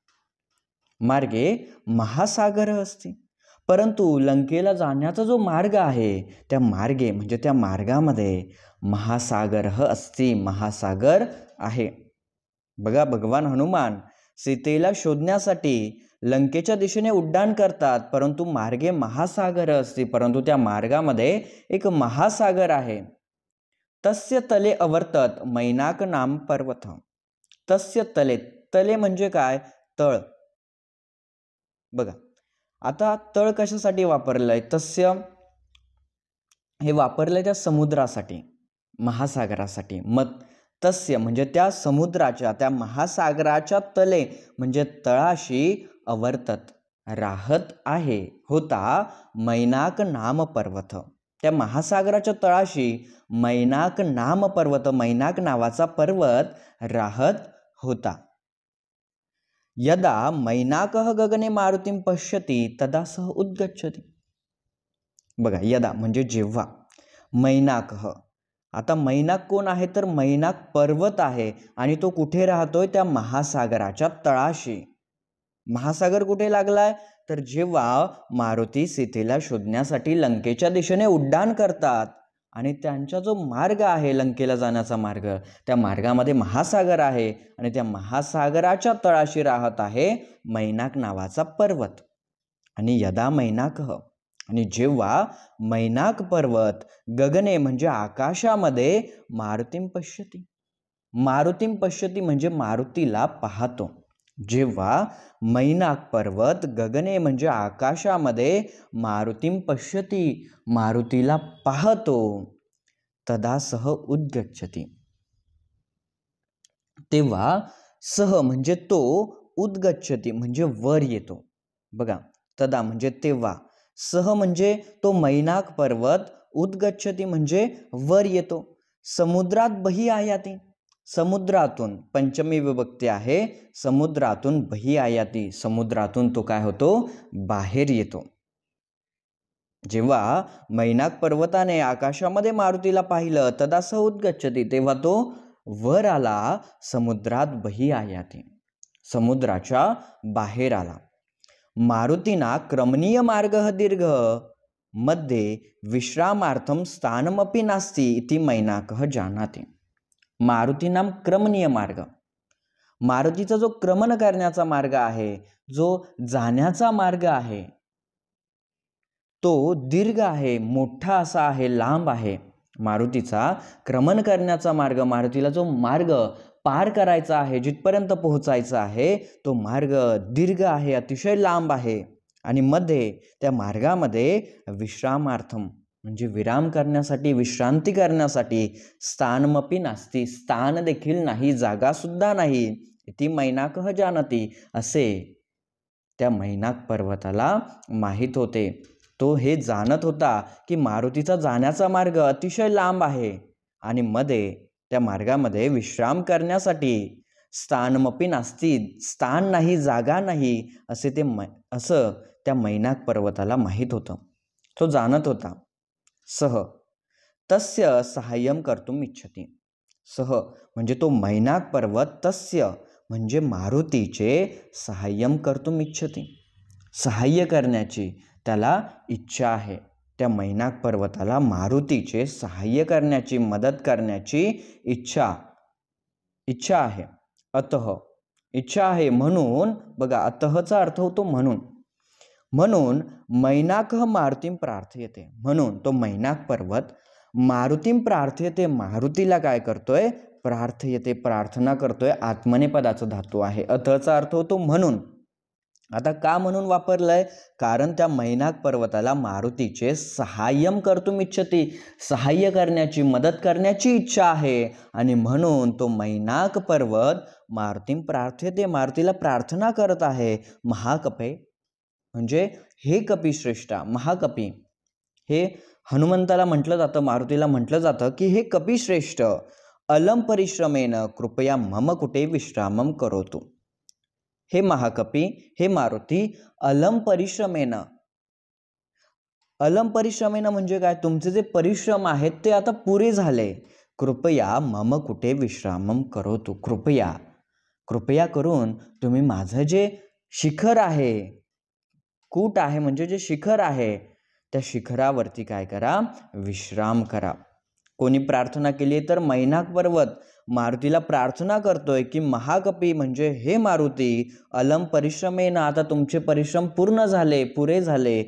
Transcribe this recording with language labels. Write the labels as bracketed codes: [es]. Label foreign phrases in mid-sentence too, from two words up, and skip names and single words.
[sa] मार्गे महासागर अस्ति, [mr] परंतु लंकेला जाण्याचा जो मार्ग आहे, त्या मार्गे म्हणजे त्या मार्गामध्ये [sa] महासागर अस्ति, [mr] महासागर आहे। बघा, भगवान हनुमान सीतेला शोधण्यासाठी लंकेच्या दिशेने उड्डाण करतात, परंतु [sa] मार्गे महासागर अस्ति, [mr] परंतु त्या मार्गामध्ये एक महासागर आहे। [sa] तस्य तले अवर्तत मैनाक नाम पर्वत। तस्य तले, तले [mr] म्हणजे काय, तळ। बघा, आता तळ कशासाठी वापरलंय, तस्य हे वापरलंय त्या समुद्रासाठी, महासागरासाठी। मग तस्य म्हणजे त्या समुद्राच्या, त्या महासागराच्या तले म्हणजे तळाशी, अवर्तत राहत आहे, होता, [sa] मैनाक नाम पर्वत, [mr] त्या महासागराच्या तळाशी [sa] मैनाक नाम पर्वत, [mr] मैनाक नावाचा पर्वत राहत होता। [sa] यदा मैनाकः गगने मारुतीं पश्यति तदा सः उद्गच्छति। [mr] बघा, यदा म्हणजे जेव्हा, मैनाकः, आता मैनाक कोण आहे, तर मैनाक पर्वत आहे, आणि तो कुठे राहतोय, त्या महासागराच्या तळाशी। महासागर कुठे लागलाय, तर जेव्हा मारुती सीतेला शोधण्यासाठी लंकेच्या दिशेने उड्डाण करतात, आणि त्यांचा जो मार्ग आहे लंकेला जाण्याचा मार्ग, त्या मार्गामध्ये महासागर आहे, आणि त्या महासागराच्या तळाशी राहत आहे मैनाक नावाचा पर्वत। आणि [sa] यदा मैनाकः, [mr] आणि जेव्हा मैनाक पर्वत, गगने म्हणजे आकाशामध्ये, [sa] मारुतीं पश्यति, मारुतीं पश्यति [mr] म्हणजे मारुतीला पाहतो। जेव्हा मैनाक पर्वत गगने म्हणजे आकाशामध्ये, [sa] मारुतीं पश्यति [mr] मारुतीला पाहतो, [sa] तदा सह उद्गच्छति, [mr] तेव्हा सह म्हणजे तो, उद्गच्छति म्हणजे वर येतो। बघा, तदा म्हणजे तेव्हा, सह म्हणजे तो मैनाक पर्वत, उद्गच्छति म्हणजे वर येतो, [sa] समुद्रात बही आयाती, [mr] समुद्रातून पंचमी विभक्ती आहे, [sa] समुद्रातून बही आयाती, [mr] समुद्रातून तो काय होतो, बाहेर येतो. जेव्हा मैनाक पर्वताने आकाशामध्ये मारुतीला पाहिलं [sa] तदा स उद्गच्छति, [mr] तेव्हा तो वर आला, [sa] समुद्रात बही आयाती, [mr] समुद्राच्या बाहेर आला. [sa] मारुतीना क्रमणीय मार्ग दीर्घ मध्ये विश्रामार्थम स्थानमपि नास्ति इति मैनाकः जानाति. मारुतीनाम क्रमणीय मार्ग, [mr] मारुतीचा जो क्रमण करण्याचा मार्ग आहे, जो जाण्याचा मार्ग आहे, तो दीर्घ आहे, मोठा असा आहे, लांब आहे. मारुतीचा क्रमण करण्याचा मार्ग, मारुतीला जो मार्ग पार करायचा आहे, जिथपर्यंत पोहोचायचा आहे, तो मार्ग दीर्घ आहे, अतिशय लांब आहे. आणि मध्ये त्या मार्गामध्ये विश्रामार्थम म्हणजे विराम करण्यासाठी, विश्रांती करण्यासाठी, [sa] स्थानमपि नास्ति, [mr] स्थान देखील नाही, जागा सुद्धा नाही. [sa] इति मैनाकः जानाति, [mr] असे त्या मैनाक पर्वताला माहीत होते. तो हे जाणत होता की मारुतीचा जाण्याचा मार्ग अतिशय लांब आहे आणि मध्ये त्या मार्गामध्ये विश्राम करण्यासाठी [sa] स्थानमपि नास्ति, [mr] स्थान नाही, जागा नाही, असं त्या मैनाक पर्वताला माहीत होतं. तो जाणत होता. [sa] सह तस्य सहाय्यम कर्तुम इच्छति, सह [mr] म्हणजे तो मैनाक पर्वत, [sa] तस्य [mr] म्हणजे मारुतीचे [sa] सहाय्यम कर्तुम इच्छति, [mr] सहाय्य करण्याची त्याला इच्छा आहे. त्या मैनाक पर्वताला मारुतीचे सहाय्य करण्याची, मदत करण्याची इच्छा आहे. अतः इच्छा आहे म्हणून, बघा अतःचा अर्थ होतो म्हणून. म्हणून [sa] मैनाकः मारुतीं प्रार्थयते, [mr] म्हणून तो मैनाक पर्वत [sa] मारुतीं प्रार्थयते, [mr] मारुतीला काय करतोय, प्रार्थयते, प्रार्थना करतोय. आत्मनेपदाचा धातू आहे. अतःचा अर्थ होतो म्हणून. आता का म्हणून वापरलंय, कारण त्या मैनाक पर्वताला मारुतीचे [sa] सहाय्यम कर्तुम इच्छति, [mr] सहाय्य करण्याची, मदत करण्याची इच्छा आहे. आणि म्हणून तो मैनाक पर्वत [sa] मारुतीं प्रार्थयते, [mr] मारुतीला प्रार्थना करत आहे. महाकपे म्हणजे हे कपिश्रेष्ठा, महाकपी हे हनुमंताला म्हटलं जातं, मारुतीला म्हटलं जातं की हे कपिश्रेष्ठ, [sa] अलम परिश्रमेन कृपया मम कुटे विश्रामम करोतु. [mr] हे महाकपी, हे मारुती, [sa] अलम परिश्रमेन, अलम परिश्रमेन [mr] म्हणजे काय, तुमचे जे परिश्रम आहेत ते आता पुरे झाले. [sa] कृपया मम कुटे विश्रामम करोतु, [mr] कृपया, कृपया करून तुम्ही माझं जे शिखर आहे, कूट आहे म्हणजे जे शिखर आहे, त्या शिखरावरती काय करा, विश्राम करा. कोणी प्रार्थना केली तर मैनाक पर्वत मारुतीला प्रार्थना करतोय की महाकपी म्हणजे हे मारुती, [sa] अलम परिश्रमेन, [mr] आता तुमचे परिश्रम पूर्ण झाले, पुरे झाले.